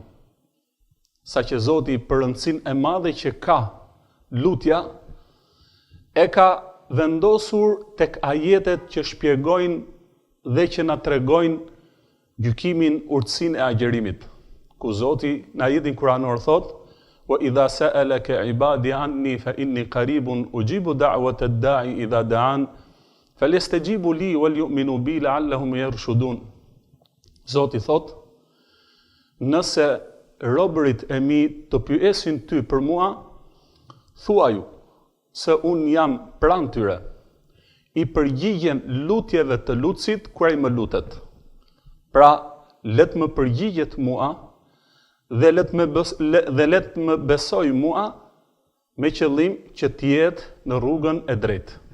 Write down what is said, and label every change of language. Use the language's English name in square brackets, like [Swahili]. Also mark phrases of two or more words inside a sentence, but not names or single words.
[Albanian] Saqë Zoti për rëndësinë e madhe që ka lutja, e ka vendosur tek ajetet që shpjegojnë dhe që na tregojnë gjykimin, urtësinë e agjerimit. Ku Zoti në ajetin kuranor thotë: [Arabic] "وإذا سألك عبادي عني فإني قريب أجيب دعوة الداع إذا دعان فليستجيبوا لي وليؤمنوا بي لعلهم يرشدون." [Albanian] Zoti thot: nëse robërit e mi të pyesin ty për mua, thuaju se unë jam pranë tyre, i përgjigjem lutjeve të lutësit kur ai më lutet. Pra, let më përgjigjet mua dhe let më besoj mua me qëllim që të jetë në rrugën e drejtë.